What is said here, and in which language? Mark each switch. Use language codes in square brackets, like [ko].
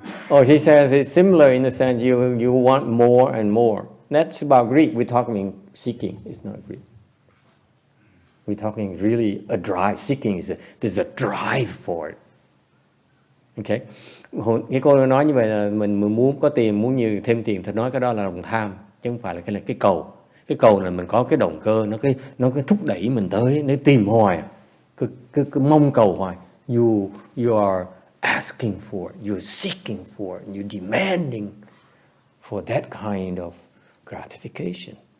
[en] Oh, he says it's similar in the sense you want more and more. That's about greed. We're talking seeking. It's not greed. We're talking really a drive. Seeking there's a drive for it. Okay. [vi] Cái cô nói như vậy là mình muốn có tiền, muốn nhiều thêm tiền, thì nói cái đó là lòng tham, chứ không phải là cái cầu. Cái cầu là mình có cái động cơ, nó cái thúc đẩy mình tới, nó tìm hoài, cứ mong cầu hoài. [en] You are asking for it, you're seeking for it, you're demanding for that kind of gratification.